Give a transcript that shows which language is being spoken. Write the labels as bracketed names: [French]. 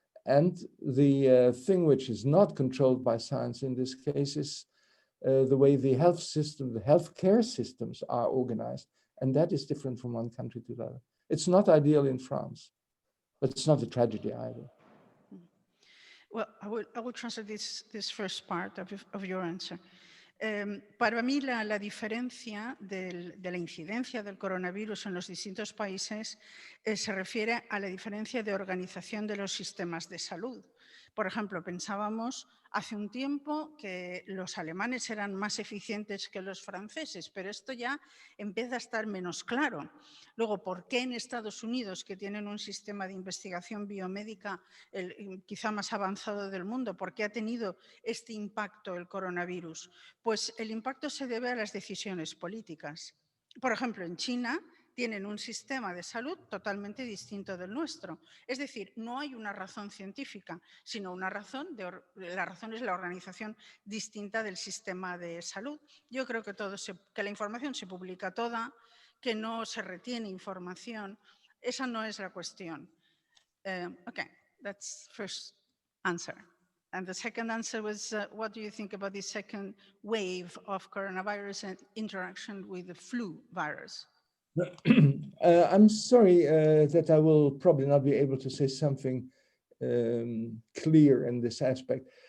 [English] And the thing which is not controlled by science in this case is the way the health system, the healthcare systems are organized. And that is different from one country to the other. It's not ideal in France, but it's not a tragedy either. Well, I will translate this first part of your answer. [Spanish] Para mí la diferencia de la incidencia del coronavirus en los distintos países se refiere a la diferencia de organización de los sistemas de salud. Por ejemplo, pensábamos hace un tiempo que los alemanes eran más eficientes que los franceses, pero esto ya empieza a estar menos claro. Luego, ¿por qué en Estados Unidos, que tienen un sistema de investigación biomédica quizá más avanzado del mundo, por qué ha tenido este impacto el coronavirus? Pues el impacto se debe a las decisiones políticas. Por ejemplo, en China tienen un sistema de salud totalmente distinto del nuestro. Es decir, no hay una razón científica, sino una razón, la razón es la organización distinta del sistema de salud. Yo creo que que la información se publica toda, que no se retiene información. Esa no es la cuestión. [English] Okay, that's first answer. And the second answer was, what do you think about the second wave of coronavirus and interaction with the flu virus? I'm sorry that I will probably not be able to say something clear in this aspect.